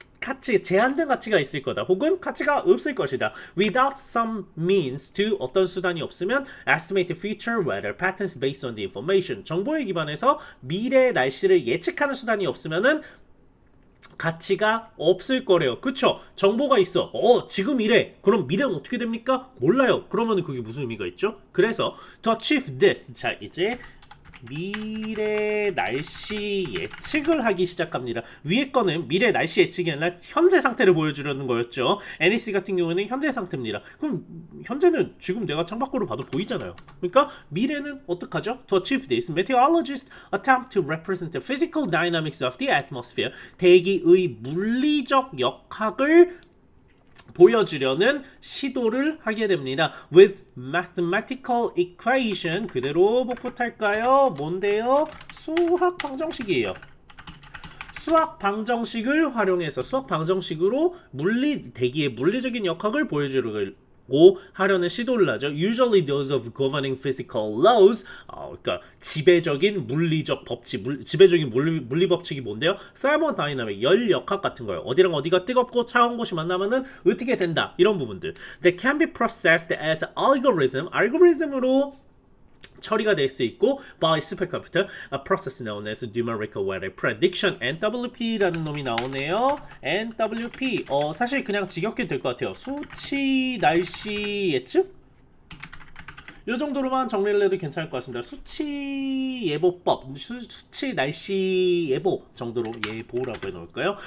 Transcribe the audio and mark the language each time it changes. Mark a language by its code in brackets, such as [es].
[ko] 가치, 제한된 가치가 있을 거다. 혹은 가치가 없을 것이다. [en] Without some means to, [ko] 어떤 수단이 없으면 [en] estimate future weather patterns based on the information. [ko] 정보에 기반해서 미래 날씨를 예측하는 수단이 없으면은 가치가 없을 거래요. 그쵸? 정보가 있어. 지금 이래. 그럼 미래는 어떻게 됩니까? 몰라요. 그러면 그게 무슨 의미가 있죠? [en] 그래서 to achieve this. [ko] 자, 이제 미래 날씨 예측을 하기 시작합니다. 위에 거는 미래 날씨 예측이 아니라 현재 상태를 보여주려는 거였죠. NEC 같은 경우는 현재 상태입니다. 그럼 현재는 지금 내가 창밖으로 봐도 보이잖아요. 그러니까 미래는 어떡하죠? [en] To achieve this, meteorologists attempt to represent the physical dynamics of the atmosphere. [ko] 대기의 물리적 역학을 보여주려는 시도를 하게 됩니다. [en] With mathematical equation [ko] 그대로 복붙할까요? 뭔데요? 수학 방정식이에요. 수학 방정식을 활용해서 수학 방정식으로 대기의 물리적인 역학을 보여주려고 하려는 시도를 하죠. [en] Usually those of governing physical laws. [ko] 그러니까 지배적인 물리적 법칙, 지배적인 물리 법칙이 뭔데요? thermodynamic, 열 역학 같은 거예요. 어디랑 어디가 뜨겁고 차가운 곳이 만나면은 어떻게 된다. 이런 부분들. [en] That can be processed as algorithm. [ko] 알고리즘으로 처리가 될 수 있고 [en] by supercomputer, a process known as numerical weather prediction. [ko] NWP라는 놈이 나오네요. NWP 사실 그냥 직역해도 될 것 같아요. 수치 날씨 예측? 이 정도로만 정리를 해도 괜찮을 것 같습니다. 수치 예보법, 수치 날씨 예보 정도로 예보라고 해놓을까요?